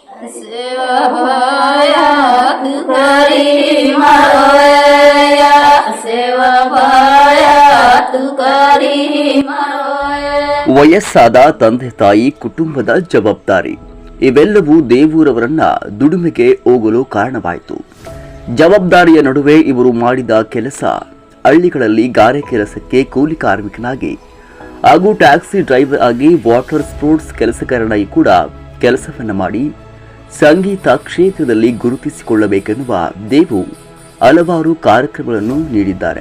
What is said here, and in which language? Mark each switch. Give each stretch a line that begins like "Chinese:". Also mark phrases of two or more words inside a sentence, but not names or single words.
Kannada: सेवा भायात करी मारोया सेवा भायात करी मारोया. ವಯಸ್ಸಾದ ತಂದೆ ತಾಯಿ ಕುಟುಂಬದ ಜವಾಬ್ದಾರಿ ಇವೆಲ್ಲವೂ ದೇವೂರವರನ್ನ ದುಡಿಮೆಗೆ ಹೋಗಲು ಕಾರಣವಾಯಿತು. ಜವಾಬ್ದಾರಿಯ ನಡುವೆ ಇವರು ಮಾಡಿದ ಕೆಲಸ ಹಳ್ಳಿಗಳಲ್ಲಿ ಗಾರೆ ಕೆಲಸಕ್ಕೆ ಕೂಲಿ ಕಾರ್ಮಿಕನಾಗಿ ಹಾಗೂ
English: taxi driver
Kannada: ಆಗಿ
English: water sports
Kannada: ಕೆಲಸಗಾರನಾಗಿ ಕೂಡ ಕೆಲಸವನ್ನ ಮಾಡಿ ಸಂಗೀತ ಕ್ಷೇತ್ರದಲ್ಲಿ ಗುರುತಿಸಿಕೊಳ್ಳಬೇಕೆನ್ನುವ ದೇವು ಹಲವಾರು ಕಾರ್ಯಕ್ರಮಗಳನ್ನು ನೀಡಿದ್ದಾರೆ.